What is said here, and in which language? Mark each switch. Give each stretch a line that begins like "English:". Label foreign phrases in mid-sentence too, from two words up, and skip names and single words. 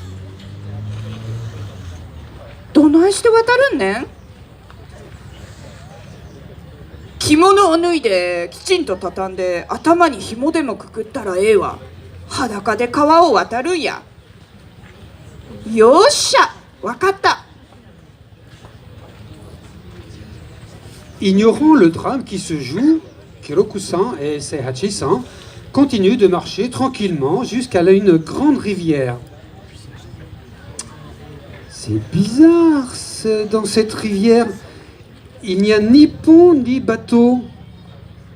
Japanese: どないして渡るんねん。着物を脱いできちんと畳んで頭に紐でもくくったらええわ。裸で川を渡るんや。よっしゃ、わかった。
French: Ignorant le drame qui se joue, Kiroku-san et Seihachi-san continuent de marcher tranquillement jusqu'à une grande rivière. C'est bizarre, dans cette rivière, il n'y a ni pont ni bateau.